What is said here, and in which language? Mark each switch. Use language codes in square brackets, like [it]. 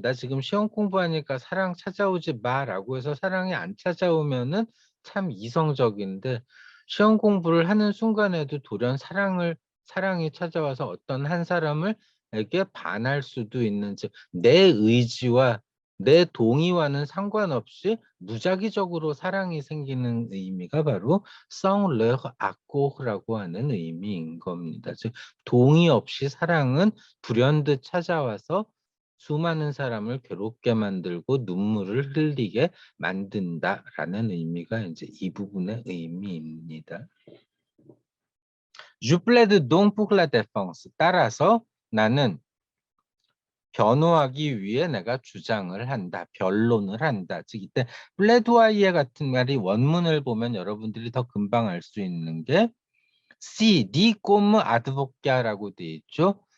[ko] 나 지금 시험 공부하니까 사랑 찾아오지 마라고 해서 사랑이 안 찾아오면은 참 이성적인데 시험 공부를 하는 순간에도 돌연 사랑이 찾아와서 어떤 한 사람에게 반할 수도 있는 즉 내 의지와 내 동의와는 상관없이 무작위적으로 사랑이 생기는 의미가 바로 성르 아꼬라고 하는 의미인 겁니다. 즉 동의 없이 사랑은 불현듯 찾아와서 수많은 사람을 괴롭게 만들고 눈물을 흘리게 만든다라는 의미가 이제 이 부분의 의미입니다. [fr] Je plaide donc pour la défense. [ko] 따라서 나는 변호하기 위해 내가 주장을 한다. 변론을 한다. 즉 이때 플레도아이에 같은 말이 원문을 보면 여러분들이 더 금방 알 수 있는 게 C, 니 꼬무 아드보까라고 돼 있죠.